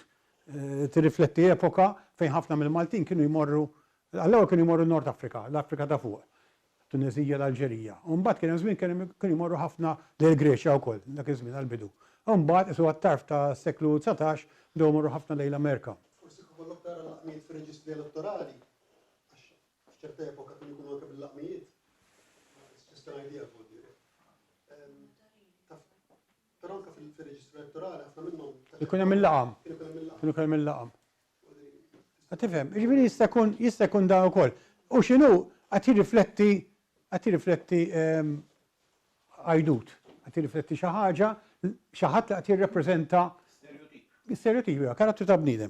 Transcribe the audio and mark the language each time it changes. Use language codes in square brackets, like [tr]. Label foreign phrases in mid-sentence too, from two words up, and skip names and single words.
[mt] Tirrifletti epoka fejn ħafna mill-Maltin kienu jmorru, għall-ewwel kienu jmorru Nord Afrika, l-Afrika ta' fuq. Tunezija, l-Alġerija. Mbagħad kien hemm żmien kienu jmorru ħafna lejn Greċja wkoll dak iż-żmien għall-bidu. Mbagħad isu għat-tarf ta' seklu 19 bdew morru ħafna lejn l-Amerika. Forsi kollok tara laqmijiet fir-reġistri elettorali. Għax f'ċerta epoka kienu jkunu anke bil-laqmijiet. [en] Just an idea for you. [mt] Però anke fir-reġistru elettorali ħafna minnhom Ikun hemm il-laqam. Kienu hemm il-laqam. Tifhem, jiġifieri jista' jkun dan ukoll. U x'inhu qed jirrifletti għajdut, qed jirrifletti xi ħaġa, xi ħadd li qed jirrappreżenta stereotipi, karattru ta' bniedem.